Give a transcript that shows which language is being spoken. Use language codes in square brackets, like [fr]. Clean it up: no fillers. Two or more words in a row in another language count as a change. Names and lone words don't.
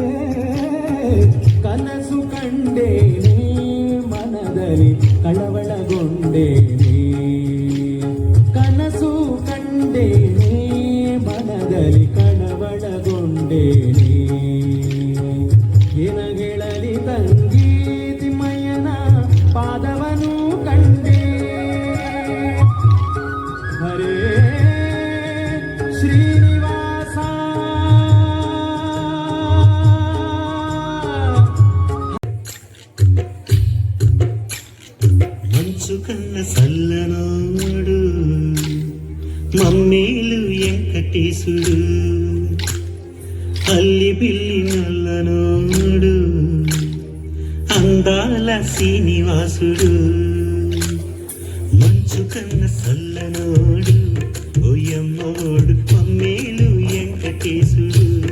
[kn] ಕನಸು ಕಂಡೇನೆ ಮನದಲ್ಲಿ ಕಳವಳಗೊಂಡೇನೆ ಕನಸು ಕಂಡೇನೆ ಮನದಲ್ಲಿ ಕಳವಳಗೊಂಡೇನೆ ಏನ ಹೇಳಲಿ ತಂಗಿ ತಿಮ್ಮಯ್ಯನ ಪಾದವನು ಕಂಡೆ ಹರೇ ಶ್ರೀನಿವಾಸ [te] మంచు కన్న సల్ల నోడు మమ్మేలు వెంకటేశుడు అల్లి బిల్లి నల్లనోడు అందాల శ్రీనివాసుడు మంచు కన్న సల్లనోడు ఓయమ్మోడు మమ్మేలు వెంకటేశుడు